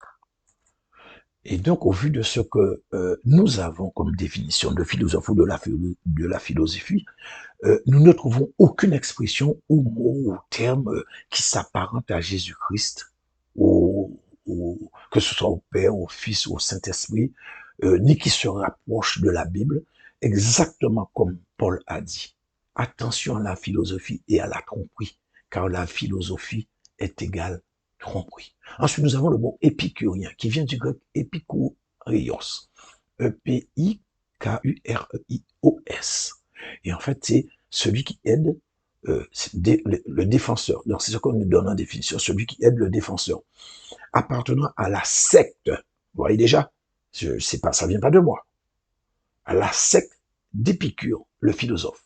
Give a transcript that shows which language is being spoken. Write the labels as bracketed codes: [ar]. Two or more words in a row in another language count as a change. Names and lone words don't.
[fr] Et donc, au vu de ce que nous avons comme définition de philosophe ou de la philosophie, nous ne trouvons aucune expression ou mot ou terme qui s'apparente à Jésus-Christ, que ce soit au Père, au Fils ou au Saint-Esprit, ni qui se rapproche de la Bible, exactement comme Paul a dit. Attention à la philosophie et à la tromperie, car la philosophie est égale tromperie. Ensuite, nous avons le mot épicurien, qui vient du grec épikoureios, E-P-I-K-U-R-E-I-O-S. Et en fait, c'est celui qui aide le défenseur. Donc, c'est ce qu'on nous donne en définition, celui qui aide le défenseur. Appartenant à la secte, vous voyez déjà, c'est pas, ça vient pas de moi, à la secte d'Épicure, le philosophe.